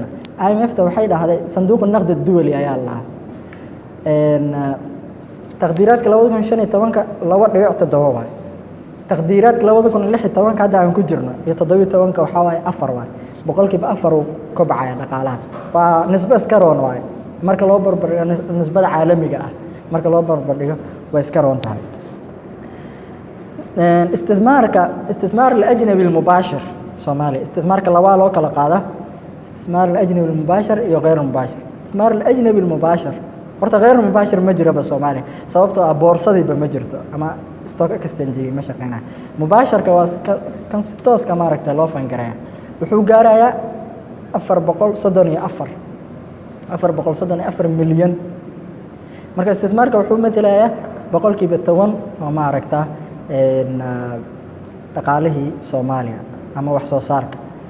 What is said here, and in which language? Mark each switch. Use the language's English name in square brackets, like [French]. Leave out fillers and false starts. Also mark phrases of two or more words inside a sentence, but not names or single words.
[Somali] IMF-ta waxay dhahday sanduuqa naqdi duwali ayaa lahaa taqdiiraadka 2015 2.7 waay taqdiiraadka 2016 hadda aan ku jirno iyo 17 waxaa waaye 4 waay boqolkiiba 4 uu kobcaya dhaqaalaha waa nisbo iska roon waay marka loo barbardhigo nisbada caalamiga ah marka loo barbardhigo way iska roon tahay. [Arabic] استثمار الأجنبي المباشر Soomaaliya استثمارka [Somali] labaa loo kala qaada [Arabic] استثمار الأجنبي المباشر iyo غير المباشر. استثمار الأجنبي المباشر [Somali] horta [Arabic] غير المباشر [Somali] ma jiraba Soomaaliya sababtoo ah boorsadiiba ma jirto ama [English] stock exchange [Somali] ma shaqeynaa. Mubaasharka waa kan si toos ka maaragtay loo fangareeyo wuxuu gaarayaa 434 milyan marka استثمارka wuxuu matalayaa boqolkiiba 10 oo maaragtaa dhaqaalihii Soomaaliya ama wax soo saarka.